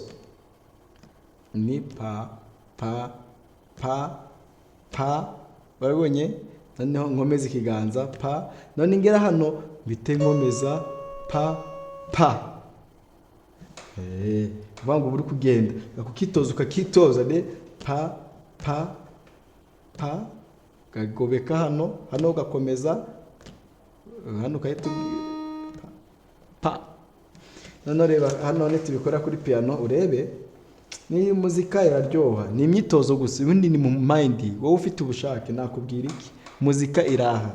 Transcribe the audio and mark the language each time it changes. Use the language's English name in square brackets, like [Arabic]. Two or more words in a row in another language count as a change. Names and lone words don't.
[Kinyarwanda] Ni pa pa pa pa, barabonye? Noneho nkomeza ikiganza pa, none ngera hano bite nkomeza pa pa. Vango buri kugenda akukitoza ukakitoza ne pa pa pa, kagobeka hano ugakomeza hano kahita pa. None reba hano tubikora kuri piano, urebe ni muzika iraryoha. Ni imyitozo gusa, ubundi ni mu mind. Wowe ufite ubushake nakubwira iki, muzika iraha.